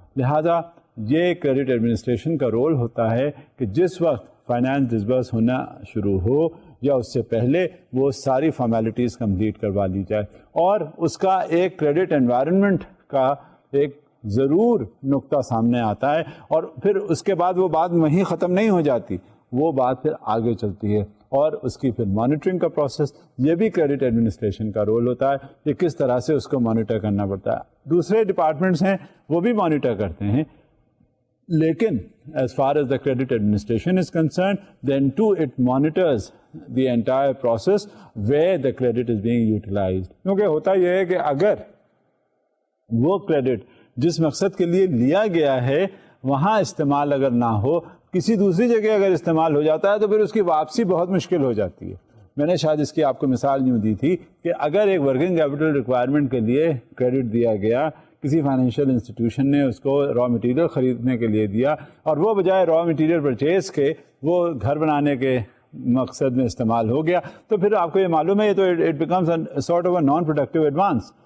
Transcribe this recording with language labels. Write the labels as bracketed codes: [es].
[ur] لہذا یہ credit administration کا رول ہوتا ہے کہ جس وقت فائنانس ڈسبرس ہونا شروع ہو یا اس سے پہلے وہ ساری فارمیلٹیز کمپلیٹ کروا لی جائے، اور اس کا ایک کریڈٹ انوائرمنٹ کا ایک ضرور نقطہ سامنے آتا ہے، اور پھر اس کے بعد وہ بات وہیں ختم نہیں ہو جاتی، وہ بات پھر آگے چلتی ہے، اور اس کی پھر مانیٹرنگ کا پروسیس، یہ بھی کریڈٹ ایڈمنسٹریشن کا رول ہوتا ہے کہ کس طرح سے اس کو مانیٹر کرنا پڑتا ہے. دوسرے ڈپارٹمنٹس ہیں وہ بھی مانیٹر کرتے ہیں، لیکن [en] as far as the credit administration is concerned, then too it monitors the entire process where the credit is being utilized. [ur] کیونکہ ہوتا یہ ہے کہ اگر وہ کریڈٹ جس مقصد کے لیے لیا گیا ہے وہاں استعمال اگر نہ ہو، کسی دوسری جگہ اگر استعمال ہو جاتا ہے تو پھر اس کی واپسی بہت مشکل ہو جاتی ہے. میں نے شاید اس کی آپ کو مثال یوں دی تھی کہ اگر ایک ورکنگ کیپٹل ریکوائرمنٹ کے لیے کریڈٹ دیا گیا، کسی فائنینشیل انسٹیٹیوشن نے اس کو را مٹیریل خریدنے کے لیے دیا، اور وہ بجائے را مٹیریل پرچیز کے وہ گھر بنانے کے مقصد میں استعمال ہو گیا، تو پھر آپ کو یہ معلوم ہے یہ تو [en] It becomes sort of a non productive advance.